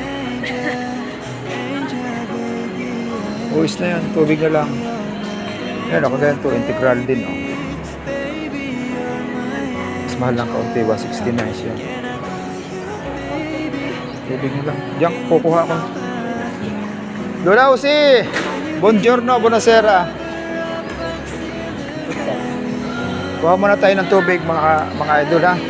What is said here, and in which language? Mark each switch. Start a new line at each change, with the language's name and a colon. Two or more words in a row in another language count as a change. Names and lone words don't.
Filipino: Uwis na yan, tubig na lang. Yan, ako ganyan to, integral din, oh. Mas mahal lang kaunti, 169 siya. Tubig na lang. Diyan, kukuha ko.
Italian: Lola Usi! Buongiorno, buonasera.
Filipino: Kuha muna tayo ng tubig, mga idol, ha.